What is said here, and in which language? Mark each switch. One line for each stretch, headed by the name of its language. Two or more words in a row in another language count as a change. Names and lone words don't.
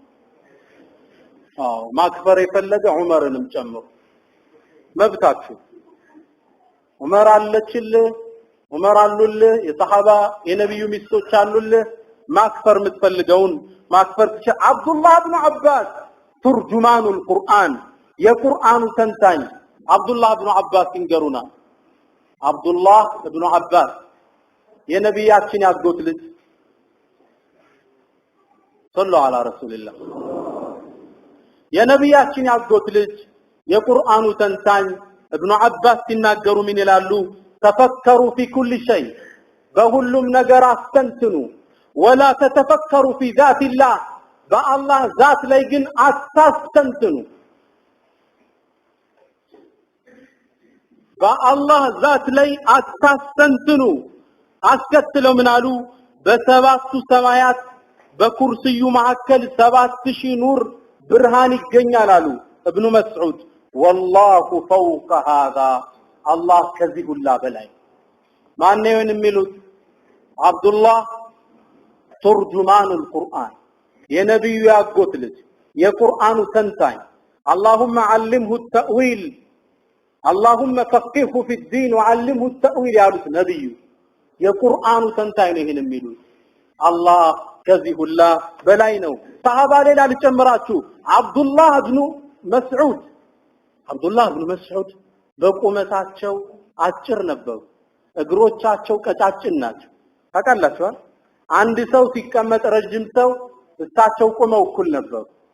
Amharic: ማክፈር የፈለገ ዑመርንም ጨምሮ መብታችሁ ዑመር አለችልህ ዑመር አሉልህ የሰሃባ የነብዩ ሚስቶች አሉልህ ማክፈር የምትፈልገውን ማክፈር አብዱላህ ኢብኑ አባስ
Arabic: ترجمان القرآن
Amharic: የቁርአኑ ተንታኝ አብዱላህ ኢብኑ አባስ ይንገሩና አብዱላህ ኢብኑ አባስ የነቢያችን ያጎት ልጅ
Arabic: صلى الله عليه
Amharic: ረሱልላህ የነቢያችን ያጎት ልጅ የቁርአኑ ተንታኝ ኢብኑ አባስ ሲናገሩ ምን ይላሉ ተፈከሩ
Arabic: في كل شيء
Amharic: በሁሉም ነገር አስተንትኑ
Arabic: ولا تتفكروا في ذات الله
Amharic: በአላህ ዛት ላይ ግን አታስተንትኑ በአላህ ዛት ላይ አታስተንትኑ አስከትለው ምን አሉ በሰባቱ ሰማያት በኩርሲዩ መሐከል 7000 ኑር ብርሃን ይገኛል አሉ ኢብኑ መስዑድ والله
Arabic: فوق هذا الله
Amharic: ከዚህ ሁላ በላይ ማን ነው የሚሉት አብዱላህ
Arabic: ترجمان القرآن
Amharic: የነብዩ ያጎት ልጅ የቁርአኑ ተንታኝ
Arabic: اللهم علمه التأويل اللهم فقهه في الدين وعلمه التأويل
Amharic: ያሉት ነብዩ የቁርአኑ ተንታኝ ነው ይሄን የሚሉት አላህ ከዚህ ሁላ በላይ ነው ሰሃባ ሌላ ልጨምራችሁ አብዱላህ ኢብኑ መስዑድ በቁመታቸው አጭር ነበሩ እግሮቻቸው ቀጫጭን ናቸው ታውቃላችሁ አንድ ሰው ሲቀመጥ ረጅም ሰው እሳቸው ቆመው እኩል ነበሩ